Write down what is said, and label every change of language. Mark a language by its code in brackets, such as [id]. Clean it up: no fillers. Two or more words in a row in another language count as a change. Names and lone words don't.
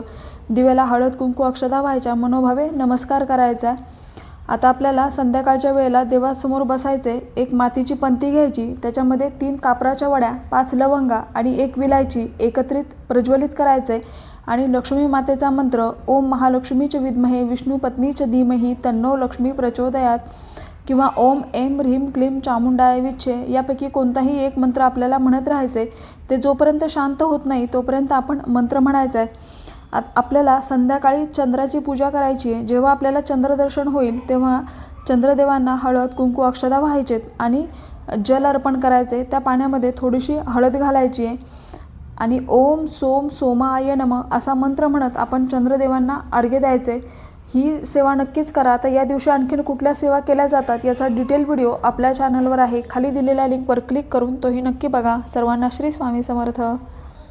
[mr] दिव्याला हळद कुंकू अक्षता व्हायच्या, मनोभावे नमस्कार करायचा। आता आपल्याला संध्याकाळच्या वेळेला देवासमोर बसायचे। एक मातीची पंती घ्यायची, त्याच्यामध्ये 3 कापराच्या वड्या, 5 लवंगा आणि 1 विलायची एकत्रित प्रज्वलित करायचे आणि लक्ष्मी मातेचा मंत्र [sa] ओम महालक्ष्मीच विद्महे विष्णुपत्नीच धीमहि तन्नो लक्ष्मी प्रचोदयात [mr] किंवा [sa] ओम ऐं ह्रीं क्लीं चामुंडाय विच्चे [mr] यापैकी कोणताही एक मंत्र आपल्याला म्हणत राहायचे। ते जोपर्यंत शांत होत नाही तोपर्यंत आपण मंत्र म्हणायचा आहे। आपल्याला संध्याकाळी चंद्राची पूजा करायची आहे। जेव्हा आपल्याला चंद्रदर्शन होईल तेव्हा चंद्रदेवांना हळद कुंकू अक्षता व्हायचेत आणि जल अर्पण करायचे। त्या पाण्यामध्ये थोडीशी हळद घालायची आहे आणि [sa] ओम सोम सोमाय नमः [mr] असा मंत्र म्हणत आपण चंद्रदेवांना अर्घ्य द्यायचे। ही सेवा नक्कीच करा। आता या दिवशी आणखीन कुठल्या सेवा केल्या जातात याचा [en] detail video [mr] आपल्या चॅनलवर आहे। खाली दिलेल्या लिंकवर क्लिक करून तोही नक्की बघा। सर्वांना श्री स्वामी समर्थ।